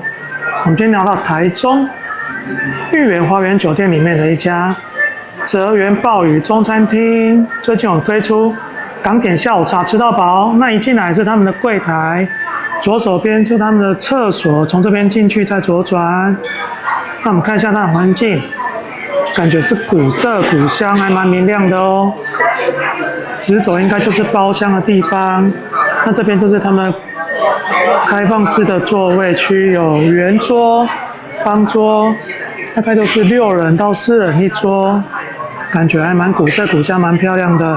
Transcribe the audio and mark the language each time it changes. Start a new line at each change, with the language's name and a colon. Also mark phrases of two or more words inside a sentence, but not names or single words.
Chinese: 我們今天聊到台中裕園花園酒店裡面的一家澤源鮑魚中餐廳，最近有推出港點下午茶吃到飽。那一進來是他們的櫃檯，左手邊就他們的廁所，從這邊進去再左轉。那我們看一下它的環境，感覺是古色古香，還蠻明亮的哦。直走應該就是包廂的地方。那這邊就是他們開放式的座位區，有圓桌、方桌，大概都是6人到4人一桌，感覺還蠻古色古香，蠻漂亮的。